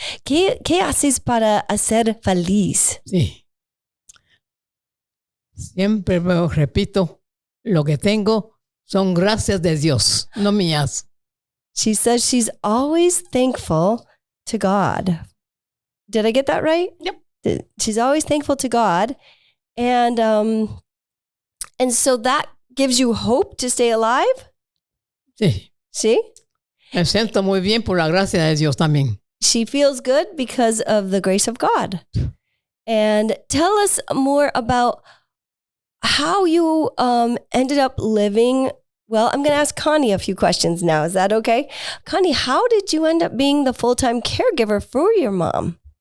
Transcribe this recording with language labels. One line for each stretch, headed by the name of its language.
Spanish: ¿Qué haces para hacer feliz? Sí. Siempre repito, lo que tengo son gracias de Dios, no mías.
English: She says she's always thankful to God. Did I get that right? Yep. She's always thankful to God. And so that gives you hope to stay alive?
Spanish: Sí.
English: See?
Spanish: Me siento muy bien por la gracia de Dios también.
English: She feels good because of the grace of God. And tell us more about how you ended up living. Well, I'm going to ask Connie a few questions now. Is that okay? Connie, how did you end up being the full-time caregiver for your mom?